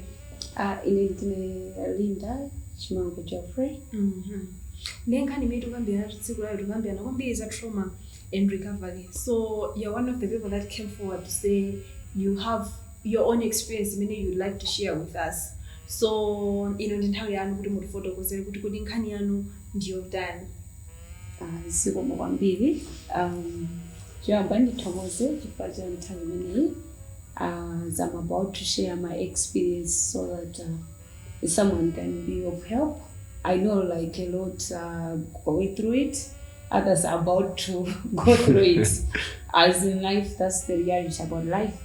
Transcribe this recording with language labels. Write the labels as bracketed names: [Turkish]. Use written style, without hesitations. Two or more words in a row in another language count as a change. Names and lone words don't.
[Nyanja] Ine ndine Linda Chimango Geoffrey. Nkhani imene tikambira yatsikulo lero tikambirana kwambiri za [English] trauma and recovery. So you're one of the people that came forward to say you have your own experience imene you'd like to share with us. [Nyanja] So ino ndi nthawi yanu kuti mutifotokozere kuti kodi nkhani yanu ndiyo tani. Zikomo kwambiri. Choyamba ndithokoze chifukwa cha nthawi imeneyi. [English] As I'm about to share my experience so that someone can be of help. I know like a lot going through it. Others are about to go through it. As in life, that's the reality about life.